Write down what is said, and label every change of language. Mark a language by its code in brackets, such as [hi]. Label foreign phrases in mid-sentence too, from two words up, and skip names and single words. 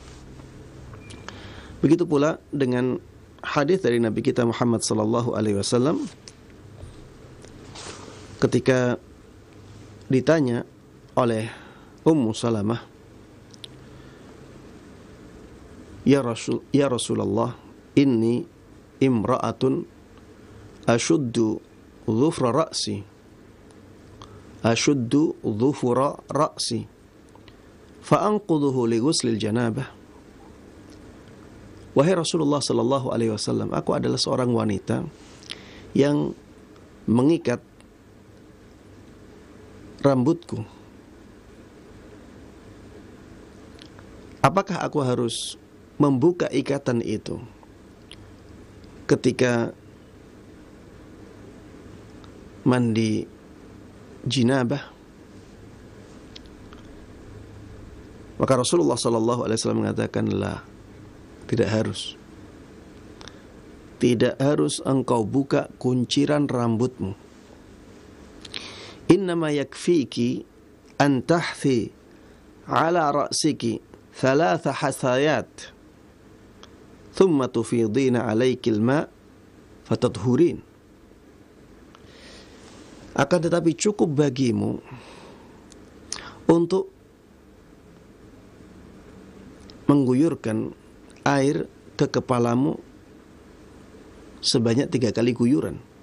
[id] Begitu pula dengan hadis dari Nabi kita Muhammad [ar] صلى الله عليه وسلم [id] ketika ditanya oleh Ummu Salamah, [ar] يا رسول الله، إني امرأة أشد ضفر رأسي فأنقضه لغسل الجنابة. [id] Wahai Rasulullah [ar] صلى الله عليه وسلم, [id] aku adalah seorang wanita yang mengikat rambutku. Apakah aku harus membuka ikatan itu ketika mandi jinabah? Maka Rasulullah [ar] صلى الله عليه وسلم [id] mengatakan, la, tidak harus. Tidak harus engkau buka kunciran rambutmu. [ar] إنما يكفيك أن تحثي على رأسك ثلاث حثيات ثم تفيضين عليك الماء فتطهرين. [id] Akan tetapi cukup bagimu untuk mengguyurkan air ke kepalamu sebanyak 3 kali guyuran.